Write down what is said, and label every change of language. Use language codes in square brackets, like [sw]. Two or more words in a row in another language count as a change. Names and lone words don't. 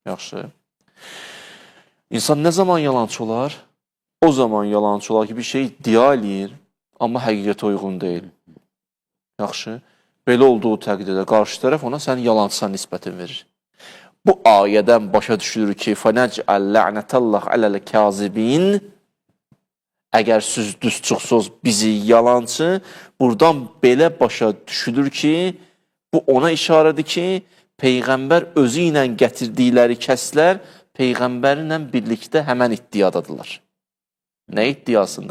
[az] İnsan nə zaman yalancı olar? o zaman yalançı olar ki, bir şey iddia eləyir, amma həqiqətə uyğun deyil. Yaxşı. Belə olduğu təqdirdə qarşı tərəf ona sən yalancısan nisbətini verir. Bu ayədən başa düşülür ki, [ar] فَنَجْعَلْ لَعْنَةَ اللّٰهِ عَلَى الْكَاذِبِينَ [az] Əgər siz düz çıxsınız bizi yalancı, buradan belə başa düşülür ki, bu ona işarədir ki, Peyğəmbər özü ilə gətirdikləri kəslər Peyğəmbərlə birlikdə həmən iddiadadırlar. Nə iddiasında?